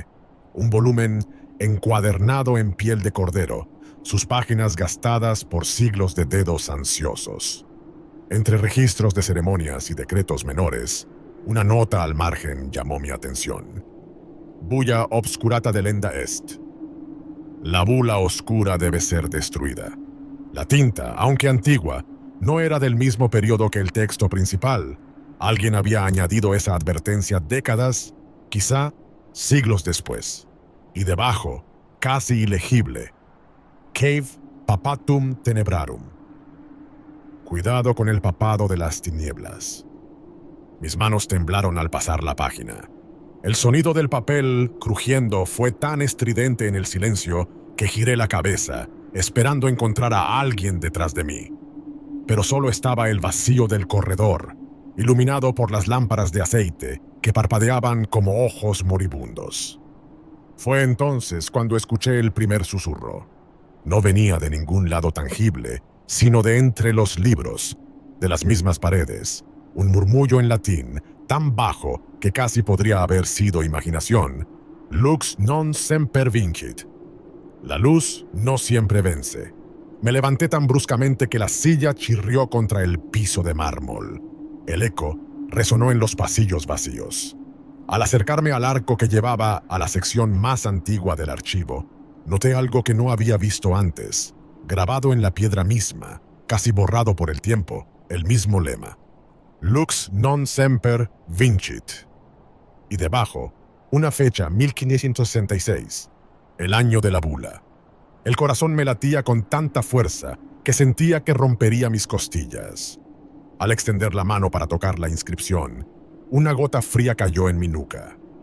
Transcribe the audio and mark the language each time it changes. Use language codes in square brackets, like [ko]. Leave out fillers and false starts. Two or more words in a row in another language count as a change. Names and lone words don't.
[es] Un volumen encuadernado en piel de cordero, sus páginas gastadas por siglos de dedos ansiosos. Entre registros de ceremonias y decretos menores, una nota al margen llamó mi atención. [la] «Bulla obscurata delenda est». [es] La bula oscura debe ser destruida. La tinta, aunque antigua, no era del mismo periodo que el texto principal. Alguien había añadido esa advertencia décadas, quizá siglos después. Y debajo, casi ilegible: [la] «Cave papatum tenebrarum». [es] Cuidado con el papado de las tinieblas. Mis manos temblaron al pasar la página. El sonido del papel crujiendo fue tan estridente en el silencio que giré la cabeza, esperando encontrar a alguien detrás de mí. Pero solo estaba el vacío del corredor, iluminado por las lámparas de aceite que parpadeaban como ojos moribundos. Fue entonces cuando escuché el primer susurro. No venía de ningún lado tangible, sino de entre los libros, de las mismas paredes, un murmullo en latín tan bajo que casi podría haber sido imaginación. [la] Lux non semper vincit. [es] La luz no siempre vence. Me levanté tan bruscamente que la silla chirrió contra el piso de mármol. El eco resonó en los pasillos vacíos. Al acercarme al arco que llevaba a la sección más antigua del archivo, noté algo que no había visto antes, grabado en la piedra misma, casi borrado por el tiempo, el mismo lema. [la] Lux non semper vincit. [es] Y debajo, una fecha 1566, el año de la bula. El corazón me latía con tanta fuerza que sentía que rompería mis costillas. Al extender la mano para tocar la inscripción, una gota fría cayó en mi nuca.